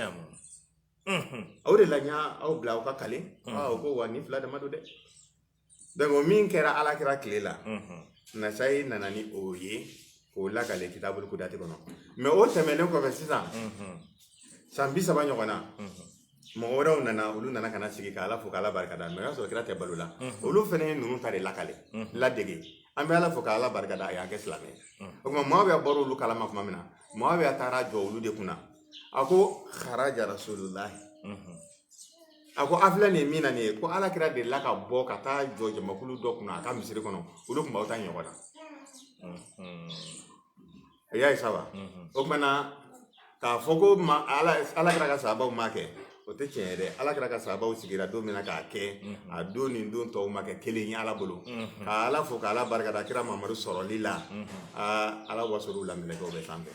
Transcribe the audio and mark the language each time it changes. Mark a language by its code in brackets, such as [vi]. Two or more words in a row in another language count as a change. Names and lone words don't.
[bm] o de la n y'aw bila aw ka kale o ko wa nin fila dama don dɛ donc min kɛra ala kɛra tile la nasayi nana ni o ye k'o lakale kitabul kudati kɔnɔ mais o tɛmɛnen kɔfɛ sisan san 30 ɲɔgɔn na mɔgɔ wɛrɛw nana olu nana kana sigi k'ala fo k'ala barikada mais o y'a sɔrɔ kira tɛ balo la olu fana ye ninnu ta de lakale ladege an bɛ ala fo k'ala barikada a y'an kɛ silamɛ o tuma Muawiya bɔra olu kalama tuma min na Muawiya taara jɔ olu de kunna a ko [ar] خرج رسول الله [bm] ako afla ne mina ne ko ala kira de la ka bɔ ka taa jɔ jamakulu dɔ kunna a ka misiri kɔnɔ olu kun b'aw ta ɲɔgɔn na y'a ye saba o kumana k'a fɔ ko ala kira ka sahabaw ma kɛ o tɛ tiɲɛ ye dɛ ala kira ka sahabaw sigira don min na k'a kɛ a don ni don tɔw ma kɛ kelen ye ala bolo ka ala fo k'ala barikada kira mamadu sɔrɔli la ala wasolu la minɛkɛw bɛ sanfɛ